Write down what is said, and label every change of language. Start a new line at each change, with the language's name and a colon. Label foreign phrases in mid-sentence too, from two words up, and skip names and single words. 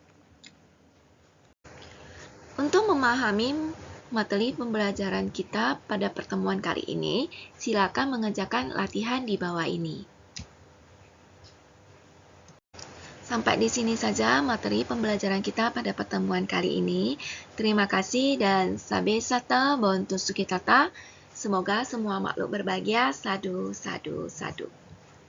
Indonesian: Untuk memahami materi pembelajaran kita pada pertemuan kali ini, silakan mengerjakan latihan di bawah ini. Sampai di sini saja materi pembelajaran kita pada pertemuan kali ini. Terima kasih dan
Pali: sabe sata bontu sukitata.
Indonesian: Semoga semua makhluk berbahagia.
Pali: Sadu, sadu, sadu.